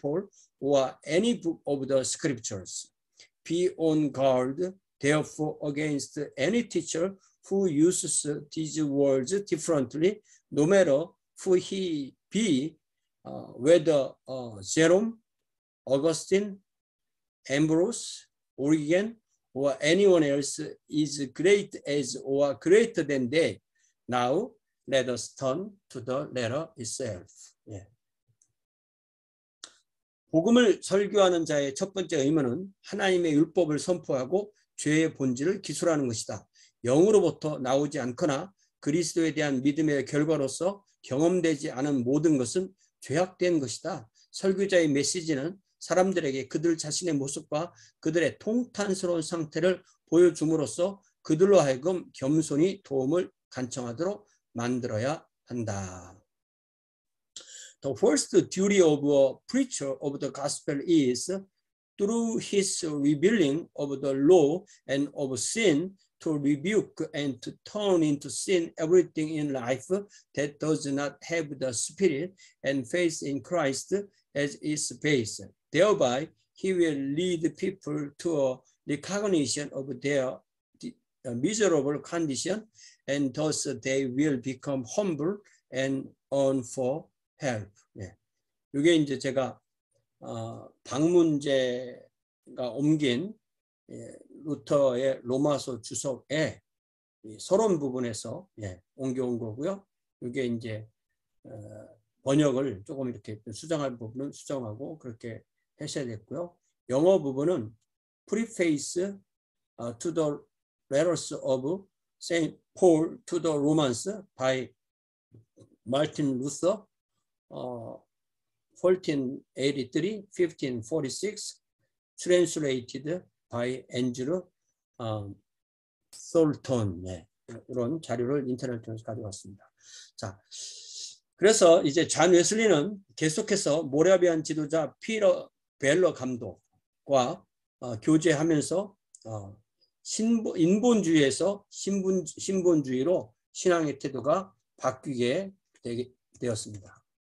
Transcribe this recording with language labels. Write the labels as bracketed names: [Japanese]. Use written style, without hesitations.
[English] Paul or any book of the scriptures. Be on guard, therefore, against any teacher who uses these words differently, no matter who he be, whether Jerome, Augustine, Ambrose, Origen, or anyone else is great as or greater than they. Now, let us turn to the letter itself. [Korean] 예. 복음을 설교하는 자의 첫 번째 의무는 하나님의 율법을 선포하고 죄의 본질을 기술하는 것이다. 영으로부터 나오지 않거나 그리스도에 대한 믿음의 결과로서 경험되지 않은 모든 것은 죄악된 것이다. 설교자의 메시지는 사람들에게 그들 자신의 모습과 그들의 통탄스러운 상태를 보여줌으로써 그들로 하여금 겸손히 도움을 간청하도록 만들어야 한다. [English] The first duty of a preacher of the gospel is, through his revealing of the law and of sin, to rebuke and to turn into sin everything in life that does not have the spirit and faith in Christ as its base. Thereby, he will lead people to a recognition of their miserable condition, and thus they will become humble and earn for help. [Korean] 예. 이게 이제 제가 박문재가 옮긴 루터의 로마서 주석에 서론 부분에서 옮겨온 거고요. 이게 이제 번역을 조금 이렇게 수정할 부분은 수정하고 그렇게 하셔야 됐고요. 영어 부분은 [English] Preface to the Letters of St. Paul to the Romans by Martin Luther, 1483, 1546, translated by Andrew Thornton. [Korean] 네, 이런 자료를 인터넷 통해서 가져왔습니다. 자, 그래서 이제 잔 웨슬리는 계속해서 모라비안 지도자 피터 벨러 감독과 교제하면서 인본주의에서 신본주의로 신앙의 태도가 바뀌게 되었습니다.